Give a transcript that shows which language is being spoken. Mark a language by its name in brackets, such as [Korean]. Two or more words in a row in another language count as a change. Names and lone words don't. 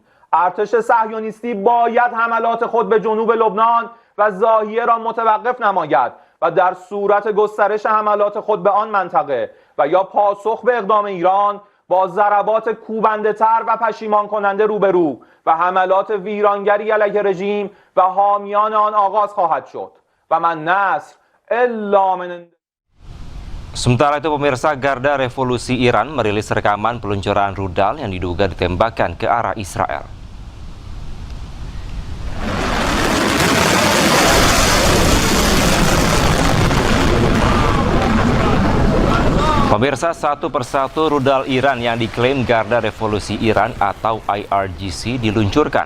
[Persian] ارتش صهیونیستی باید حملات خود به جنوب لبنان و زاویه را متوقف نماید و در صورت گسترش حملات خود به آن منطقه و یا پاسخ به اقدام ایران با ضربات کوبنده‌تر و پشیمان کننده روبرو و حملات ویرانگری علیه رژیم و حامیان آن آغاز خواهد شد و [Arabic] من نصر الا من. [Indonesian] Sementara itu, pemirsa, Garda Revolusi Iran merilis rekaman peluncuran rudal yang diduga ditembakkan ke arah Israel. Pemirsa, satu persatu rudal Iran yang diklaim Garda Revolusi Iran atau IRGC diluncurkan.